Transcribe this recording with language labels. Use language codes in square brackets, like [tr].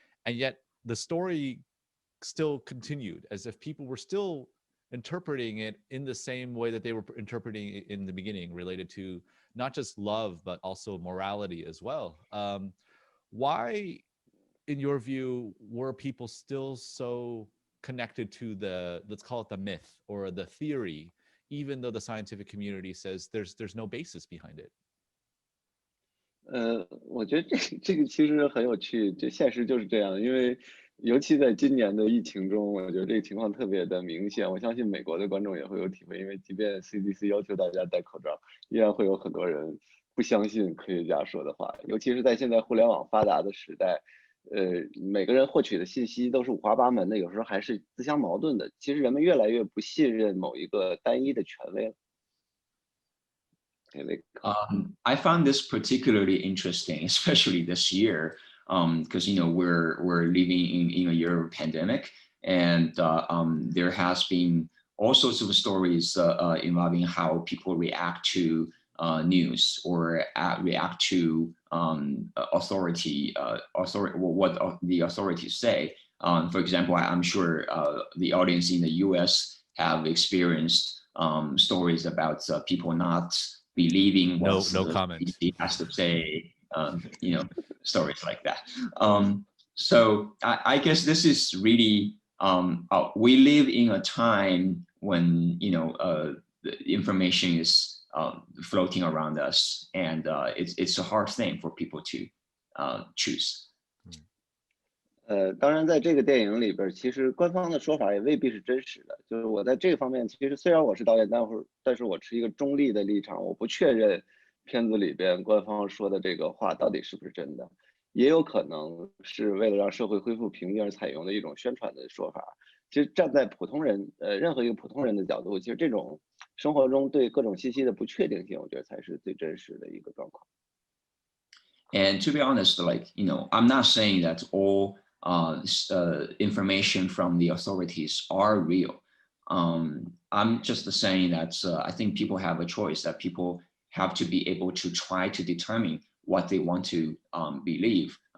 [en] And yet the story still continued as if people were still interpreting it in the same way that they were interpreting it in the beginning, related to not just love but also morality as well. Why, in your view, were people still so connected to the, let's call it the myth or the theory, even though the scientific community says there's no basis behind it? [zh] 我觉得这个其实很有趣，这现实就是这样，因为尤其在今年的疫情中，我觉得这个情况特别的明显。我相信美国的观众也会有体会，因为即便 CDC 要求大家戴口罩，依然会有很多人不相信科学家说的话。尤其是在现在互联网发达的时代，每个人获取的信息都是五花八门的，有时候还是自相矛盾的。其实人们越来越不信任某一个单一的权威了。 [en] I found this particularly interesting, especially this year, because we're living in a year of pandemic, and there has been all sorts of stories involving how people react to news or react to authority, what the authorities say. For example, I'm sure the audience in the U.S. have experienced stories about people not believing what No the comment. CDC has to say, stories like that. So I guess this is really, we live in a time when, the information is floating around us, and it's a hard thing for people to choose. [zh] 当然，在这个电影里边儿，其实官方的说法也未必是真实的。就是我在这个方面，其实虽然我是导演，但是我持一个中立的立场，我不确认片子里边官方说的这个话到底是不是真的，也有可能是为了让社会恢复平静而采用的一种宣传的说法。其实站在普通人，任何一个普通人的角度，其实这种生活中对各种信息的不确定性，我觉得才是最真实的一个状况。 [en] And to be honest, I'm not saying that all information from the authorities are real. I'm just saying that I think people have a choice, that people have to be able to try to determine what they want to believe.